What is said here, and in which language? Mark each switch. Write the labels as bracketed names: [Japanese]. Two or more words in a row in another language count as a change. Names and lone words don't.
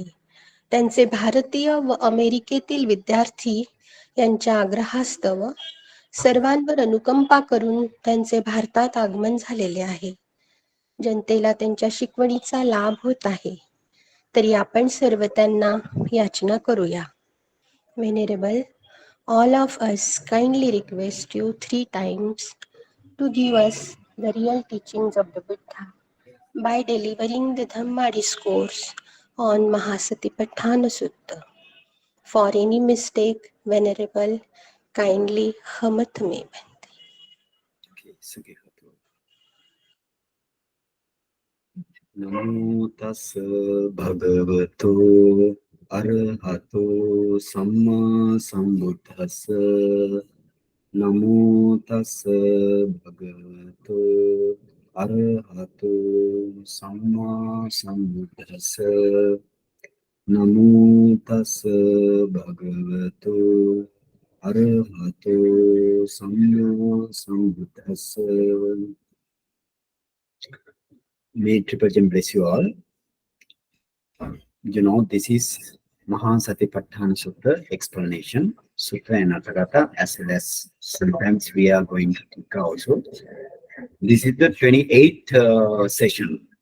[Marathi] त्यांचे भारतीय व अमेरिकेतील विद्यार्थी यांच्या आग्रहास्तव सर्वांवर अनुकंपा करून त्यांचे भारतात आगमन झालेले आहे. जनतेला त्यांच्या शिकवणीचा लाभ होत आहे. तरी आपण सर्व त्यांना याचना करूया. [English] Venerable, all of us kindly request you 3 times to give us the real teachings of the Buddha by delivering the Dhamma discourse on Mahāsatipatthana Sutta. For any mistake, Venerable, kindly hamat me Bhante. [Pali] Namo tassa bhagavato arahato samma sambuddhassa. Namo tassa bhagavato arahato samma sambuddhassa. Namo tassa bhagavato arahato samma sambuddhassa. [English] May Triple Gem bless you all. You know, this is Mahāsatipatthana Sutta explanation, Sutta and Atthakatha, as well as sometimes we are going to Tikka also. This is the 28th session.